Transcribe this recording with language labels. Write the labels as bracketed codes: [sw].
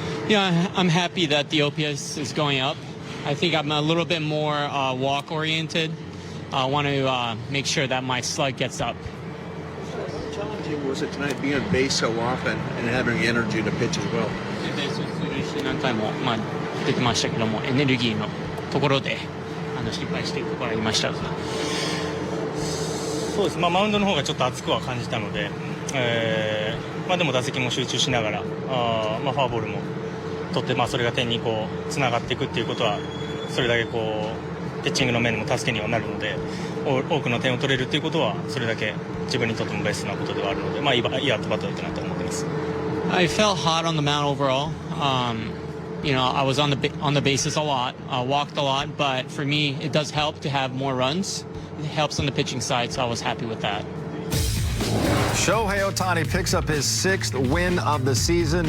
[en] Yeah, I'm happy that the OPS is going up. I think I'm a little bit more walk-oriented. I want to make sure that my slug gets up. How challenging was it tonight being on base so often and having energy to pitch as well? [ja] ベース出塁し何回も出てましたけども、エネルギーのところで失敗しているところありましたが。そうです。マウンドの方がちょっと熱くは感じたので、でも打席も集中しながら、フォアボールも取って、それが点につながっていくっていうことはそれだけピッチングの面でも助けにはなるので、多くの点を取れるっていうことはそれだけ自分にとってもベストなことではあるので、いいアットバットだったなと思ってます。 [en] I felt hot on the mound overall. I was on the bases a lot, walked a lot, but for me it does help to have more runs. It helps on the pitching side, so I was happy with that. Shohei Ohtani picks up his 6th win of the season.